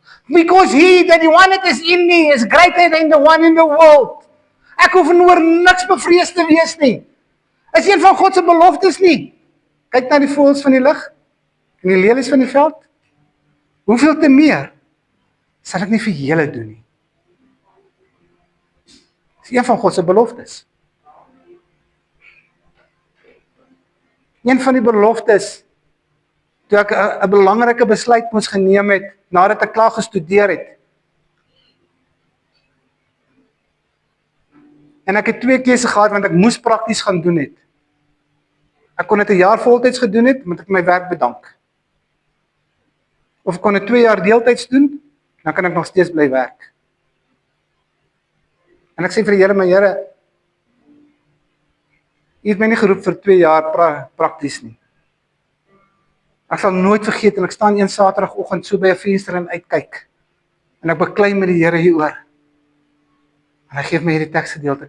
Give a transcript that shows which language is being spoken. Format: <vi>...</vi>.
<en>Because he, that the one that is in me, is greater than the one in the world.</en> <af>Ek hoef oor niks bevrees te wees nie. Is een van God se beloftes nie. Kyk na die voëls van die lug, en die lelies van die veld. Hoeveel te meer sal ek nie vir julle doen nie. Dis een van God se beloftes. Een van die beloftes, toe ek 'n belangrike besluit moes geneem het, nadat ek klaar gestudeer het. En ek het 2 keuses gehad, want ek moes prakties gaan doen het. Ek kon dit 1 jaar voltyds gedoen het, moet ek my werk bedank. Of ek kon dit 2 jaar deeltyds doen, dan kan ek nog steeds bly werk. En ek sê vir die Here, my Here, U het my nie geroep vir 2 jaar prakties nie. Ek sal nooit vergeet, en ek staan een Saterdagoggend so by 'n venster en uitkyk. En ek beklei met die Here hieroor. En hy gee my hierdie teksgedeelte.</af>